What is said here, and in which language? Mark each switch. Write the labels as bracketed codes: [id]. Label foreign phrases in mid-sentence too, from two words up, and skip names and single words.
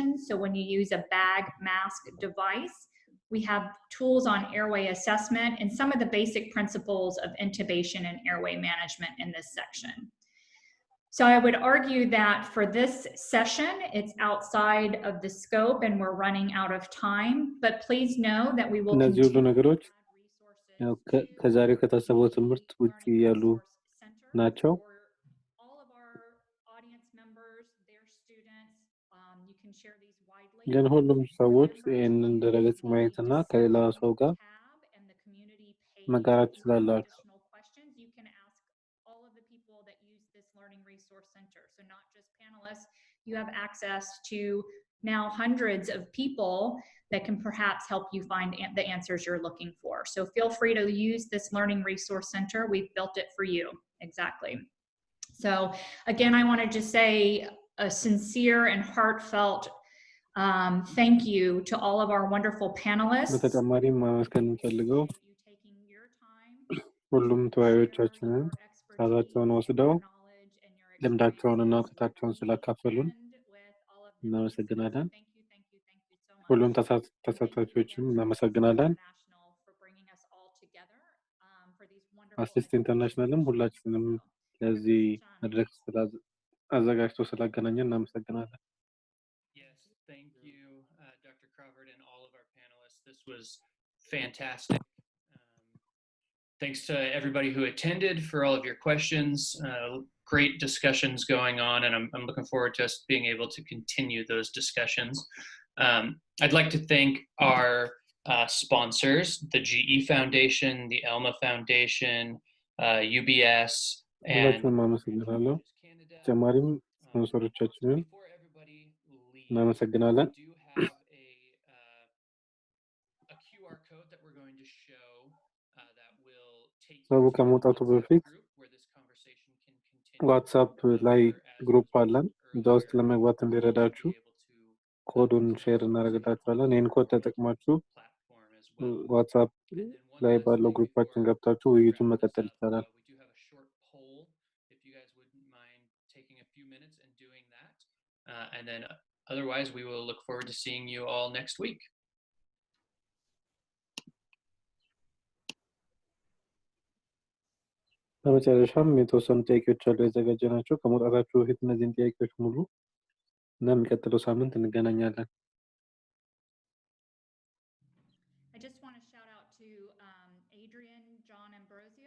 [en] So when you use a bag mask device, we have tools on airway assessment and some of the basic principles of intubation and airway management in this section. So I would argue that for this session, it's outside of the scope and we're running out of time, but please know that we will continue [am] ከዛሬ ከታሰበው ትምህርት ውጪ ያሉ ናቸው ግን ሁሉም ሰዎች ይህንን ድረገጽ ማየትና ከሌላ ሰው ጋር መጋራት ይችላላችሁ [en] you have access to now hundreds of people that can perhaps help you find the answers you're looking for. So feel free to use this Learning Resource Center. We've built it for you. Exactly. So again, I want to just say a sincere and heartfelt thank you to all of our wonderful panelists. [am] በተጨማሪም ማመስገን የምፈልገው ሁሉም ተወያዮቻችንን ሰዓታቸውን ወስደው ልምዳቸውንና እውቀታቸውን ስላካፈሉን እናመሰግናለን። ሁሉም ተሳታፊዎችም እናመሰግናለን። አሲስት ኢንተርናሽናልም ሁላችንም ለዚህ መድረክ አዘጋጅቶ ስላገናኘን እናመሰግናለን። [en] Yes, thank you, Dr. Crawford and all of our panelists. This was fantastic. Thanks to everybody who attended for all of your questions. Great discussions going on, and I'm looking forward to us being able to continue those discussions. I'd like to thank our sponsors, the GE Foundation, the ELMA Foundation, UBS, and [am] ተጨማሪም ስፖንሰሮቻችንን እናመሰግናለን። [en] we do have a QR code that we're going to show that will take you [am] ሰው [en] to [am] ከመውጣቱ በፊት [en] group where this conversation can continue. [am] ዋትስአፕ ላይ ግሩፕ አለን። እዛ ውስጥ ለመግባት እንዲረዳችሁ ኮዱን ሼር እናደርግላችኋለን። ይህን ኮድ ተጠቅማችሁ ዋትስአፕ ላይ ባለው ግሩፓችን ገብታችሁ ውይይቱን መቀጠል ይቻላል። [en] We do have a short poll if you guys wouldn't mind taking a few minutes and doing that. And then otherwise, we will look forward to seeing you all next week. [am] በመጨረሻም የተወሰኑ ጥያቄዎች አሉ ያዘጋጀናቸው። ከመውጣታችሁ በፊት እነዚህን ጥያቄዎች ሙሉ እና የሚቀጥለው ሳምንት እንገናኛለን። [en] I just want to shout out to Adrian, John Ambrosio.